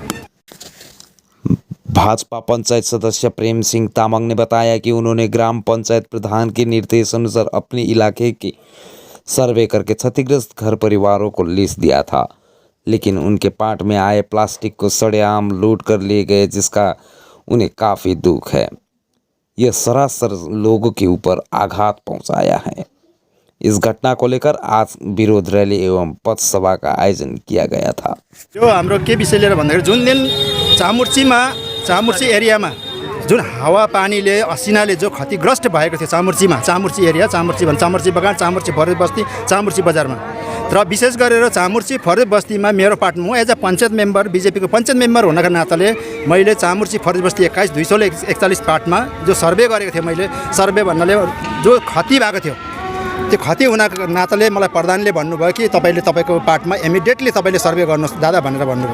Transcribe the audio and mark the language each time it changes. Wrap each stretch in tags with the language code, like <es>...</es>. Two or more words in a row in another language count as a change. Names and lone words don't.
<hi>भाजपा पंचायत सदस्य प्रेम सिंह तामाङ ने बताया कि उन्होंने ग्राम पंचायत प्रधान के निर्देश अनुसार अपने इलाके की सर्वे करके क्षतिग्रस्त घर परिवारों को लिस्ट दिया था, लेकिन उनके पार्ट में आए प्लास्टिक को सरेआम लूट कर ले गए, जिसका उन्हें काफ़ी दुख है। यह सरासर लोगों के ऊपर आघात पहुंचाया है। इस घटना को लेकर आज विरोध रैली एवं पथसभा का आयोजन किया गया था।</hi> <ne>जो हाम्रो के विषय लिएर भन्दाखेरि जुन दिन चामर्ची एरियामा जुन हावापानीले असिनाले जो क्षतिग्रस्त भएको थियो चामुर्ची एरिया, चामुर्ची बगान, चामुर्ची फरेस्ट बस्ती, चामुर्ची बजारमा, र विशेष गरेर चामुर्ची फरेस्ट बस्तीमा मेरो पार्ट, म</ne> <en>as a panchayat member,</en> <ne>बिजेपीको पञ्चायत मेम्बर हुनका नाताले मैले चामुर्ची फरेस्ट बस्ती 21/241 पार्टमा जो सर्वे गरेको थिएँ, मैले सर्वे भन्नाले जो क्षति भएको थियो त्यो क्षति हुनाको नाताले मलाई प्रधानले भन्नुभयो कि तपाईँको पार्टमा इमिडिएटली तपाईँले सर्वे गर्नुहोस् दादा भनेर भन्नुभयो।</ne>